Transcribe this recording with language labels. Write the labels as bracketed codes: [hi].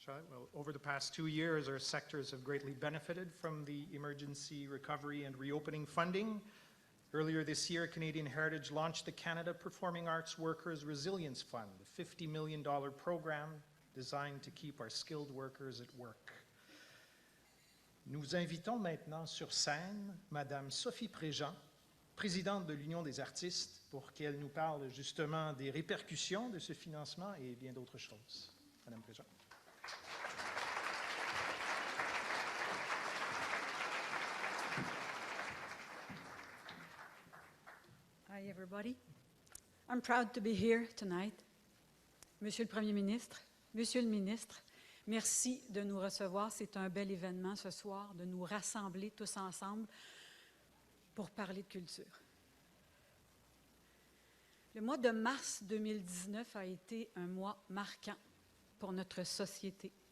[en] Well, over the past 2 years, our sectors have greatly benefited from the emergency recovery and reopening funding. Earlier this year, Canadian Heritage launched the Canada Performing Arts Workers Resilience Fund, a $50 million program designed to keep our skilled workers at work. [fr] Nous invitons maintenant sur scène Madame Sophie Préjean, présidente de l'Union des artistes, pour qu'elle nous parle justement des répercussions de ce financement et bien d'autres choses. Madame Préjean. [en] Hi, everybody. I'm proud to be here tonight. [fr] Monsieur le Premier ministre, Monsieur le ministre, merci de nous recevoir. C'est un bel événement ce soir, de nous rassembler tous ensemble pour parler de culture. Le mois de mars 2019 a été un mois marquant pour notre société.